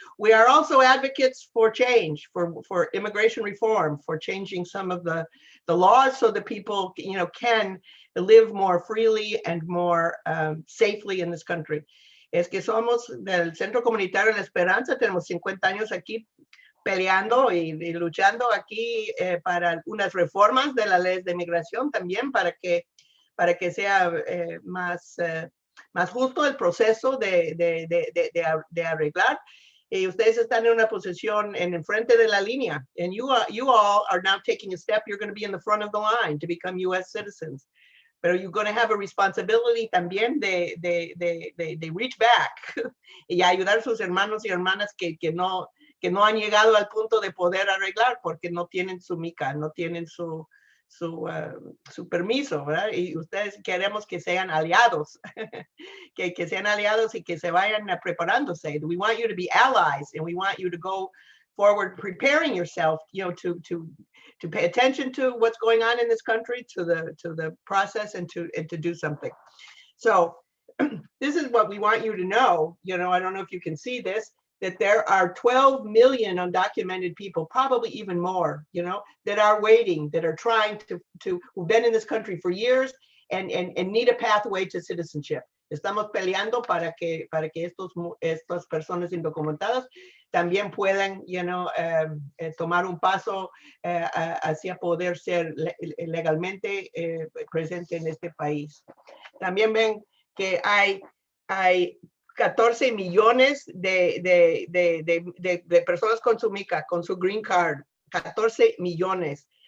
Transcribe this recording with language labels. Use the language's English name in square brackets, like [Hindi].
[English] We are also advocates for change, for immigration reform, for changing some of the laws so that people can live more freely and more safely in this country. [Spanish] Es que somos del Centro Comunitario de la Esperanza, tenemos 50 años aquí peleando y luchando aquí para unas reformas de las leyes de inmigración también para que sea más justo el proceso de arreglar. Y ustedes están en una posición en frente de la línea. [English] And you all are now taking a step. You're going to be in the front of the line to become U.S. citizens. [Spanish] Pero [English] you're going to have a responsibility [Spanish] también de [English] reach back [Spanish] y ayudar a sus hermanos y hermanas que no han llegado al punto de poder arreglar porque no tienen su mica, no tienen su permiso, ¿verdad? Y ustedes queremos que sean aliados, que sean aliados y que se vayan preparándose. [English] We want you to be allies and we want you to go forward preparing yourself, to pay attention to what's going on in this country, to the process and to do something. So this is what we want you to know. You know, I don't know if you can see this, that there are 12 million undocumented people, probably even more, you know, that are waiting, that are trying who've been in this country for years and need a pathway to citizenship. [Spanish] Estamos peleando para que estas personas indocumentadas también puedan, [English] you know, [Spanish] tomar un paso hacia poder ser legalmente presente en este país. También ven que hay 14 millones de personas con su MICA, con su green card, 14 millones.